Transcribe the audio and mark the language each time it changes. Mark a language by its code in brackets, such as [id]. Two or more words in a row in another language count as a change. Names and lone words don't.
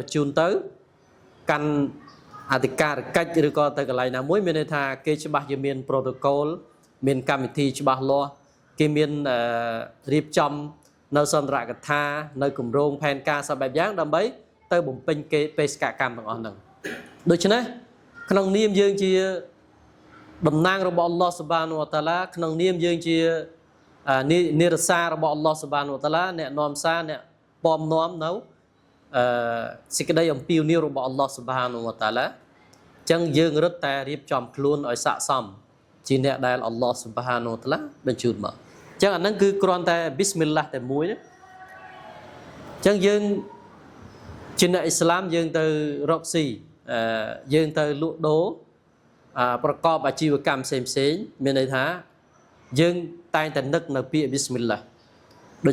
[km] បញ្ជូនទៅកាន់អធិការកិច្ចឬក៏ទៅកន្លែងណាមួយមានន័យថាគេច្បាស់ជាមាន protocol មានកម្មវិធីច្បា ស់លាស់គេមានរៀបចំនៅសន្ទរកថានៅគម្រោងផែនការសពបែបយ៉ាងដើម្បីទៅបំពេញគេបេសកកម្មទាំងអស់ហ្នឹងដូច្នេះក្នុងនាមយើងជាតំណាងរបស់អល់ឡោះ [ar] سبحانه وتعالى [km] ក្នុងនាមយើងជានិរសារបស់អល់ឡោះ [ar] سبحانه وتعالى [km] អ្នកនាំសារអ្នកពំនាំនៅសេចក្តីអំពាវនាវរបស់អល់ឡោះ [ar] سبحانه وتعالى [km] អញ្ចឹងយើងរឹតតែរៀបចំខ្លួនឲ្យស័ក្តិសម ជាអ្នកដែលអល់ឡោះ [ar] سبحانه وتعالى [km] បញ្ជូនមកអញ្ចឹងអាហ្នឹងគឺគ្រាន់តែប៊ីស្មិលឡាហ៍តែមួយណាអញ្ចឹងយើងជាអ្នកអ៊ីស្លាមយើងទៅរកស៊ី យើងទៅលក់ដូរប្រកបអាជីវកម្មផ្សេងមានន័យថាយើងតែងតែនឹកនៅពាក្យប៊ីស្មិលឡាហ៍ដូ